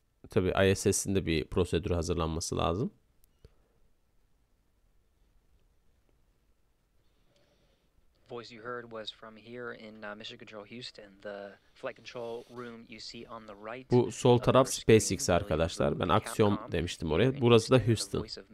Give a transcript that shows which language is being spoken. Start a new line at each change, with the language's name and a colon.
Turkish: Tabi ISS'in de bir prosedür hazırlanması lazım.
English: Voice you heard was from here in Mission Control Houston. The flight control room you see on the right.
Turkish: Bu sol taraf SpaceX arkadaşlar. Ben Axiom demiştim oraya. Burası da Houston.